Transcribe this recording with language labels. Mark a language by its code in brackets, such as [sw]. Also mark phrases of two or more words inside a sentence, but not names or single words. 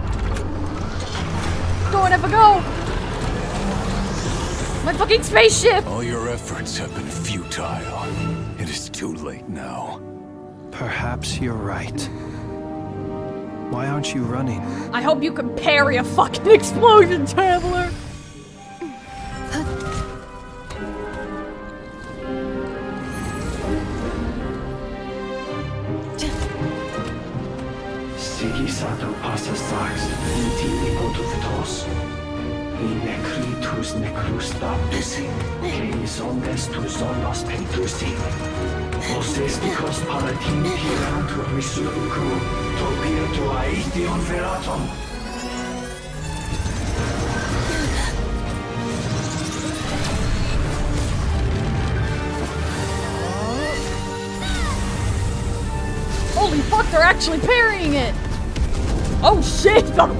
[en] Go, Neffa, go! My fucking spaceship! All your efforts have been futile. It is too late now. Perhaps you're right. Why aren't you running? I hope you can parry a fucking explosion, Traveler! Sigisato passa sax, intili potuftos. In necritus necrus baptisi, cenis omnes tu zonos pentusi. Osesticos palatin pirantur resurrucum, topirtu aetion veratum. Holy fuck, they're actually parrying it! Oh shit! Dr.